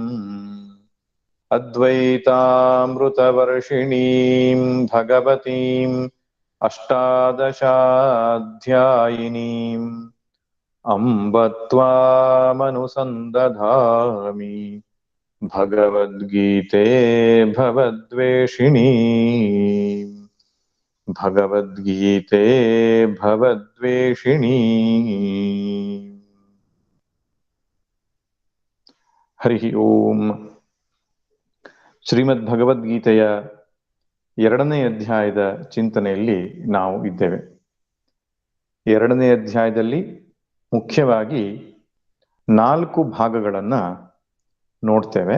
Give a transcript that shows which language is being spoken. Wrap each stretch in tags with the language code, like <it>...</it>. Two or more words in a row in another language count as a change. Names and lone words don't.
<sa>अद्वैतामृतवर्षिणीं भगवतीम् अष्टादशाध्यायिनीम् अम्ब त्वामनुसन्दधामि भगवद्गीते भवद्वेषिणी भगवद्गीते भवद्वेषिणी। हरि ओಂ।</sa> <kn>ಶ್ರೀಮದ್ ಭಗವದ್ಗೀತೆಯ 2ನೇ ಅಧ್ಯಾಯದ ಚಿಂತನೆಯಲ್ಲಿ ನಾವು ಇದ್ದೇವೆ. 2ನೇ ಅಧ್ಯಾಯದಲ್ಲಿ ಮುಖ್ಯವಾಗಿ 4 ಭಾಗಗಳನ್ನು ನೋಡ್ತೇವೆ.</kn>